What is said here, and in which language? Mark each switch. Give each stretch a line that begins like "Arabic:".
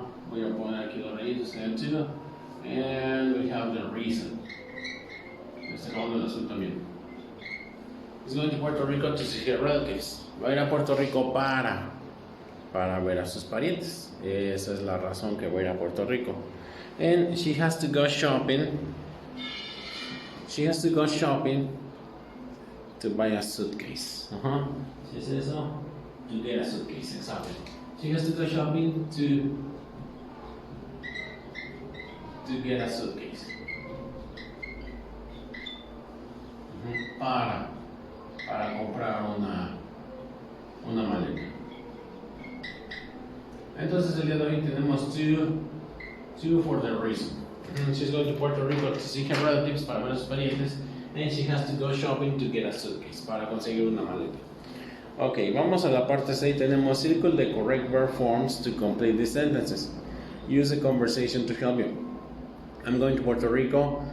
Spanish: Voy a poner aquí los rayitos en el to, and we have the reason. Este lo azul también.
English: He's going to Puerto Rico to see her relatives.
Spanish: Va a ir a Puerto Rico para ver a sus parientes. Esa es la razón que voy a ir a Puerto Rico.
English: And she has to go shopping. She has to go shopping to buy a suitcase. ¿Sí es eso? To get a suitcase, exactly. She has to go shopping to get a suitcase.
Spanish: Para comprar una maleta. Entonces el día de hoy tenemos two for the reason.
English: She's going to Puerto Rico to see her relatives para ver a sus parientes, and she has to go shopping to get a suitcase para conseguir una maleta. Ok, vamos a la parte 6. Tenemos circle the correct verb forms to complete these sentences. Use a conversation to help you. I'm going to Puerto Rico.